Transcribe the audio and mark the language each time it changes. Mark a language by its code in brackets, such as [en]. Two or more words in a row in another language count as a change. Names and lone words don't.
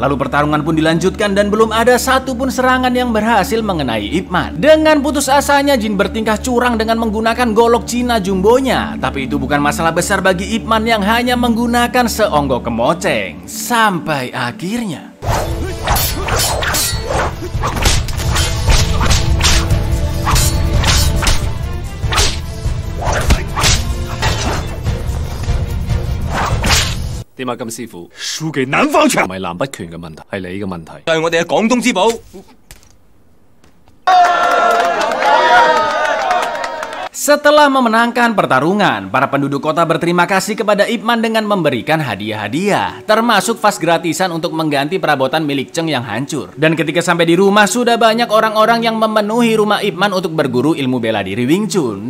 [id] Lalu pertarungan pun dilanjutkan dan belum ada satupun serangan yang berhasil mengenai Ip Man. Dengan putus asanya, Jin bertingkah curang dengan menggunakan golok Cina jumbonya. Tapi itu bukan masalah besar bagi Ip Man yang hanya menggunakan seonggok kemoceng. Sampai akhirnya [yue] 點解金師傅輸給南方拳？唔係南北拳嘅問題，係你嘅問題。係我哋嘅廣東之寶。 [id] Setelah memenangkan pertarungan, para penduduk kota berterima kasih kepada Ip Man dengan memberikan hadiah-hadiah, termasuk vas gratisan untuk mengganti perabotan milik Cheng yang hancur. Dan ketika sampai di rumah, sudah banyak orang-orang yang memenuhi rumah Ip Man untuk berguru ilmu bela diri Wing Chun.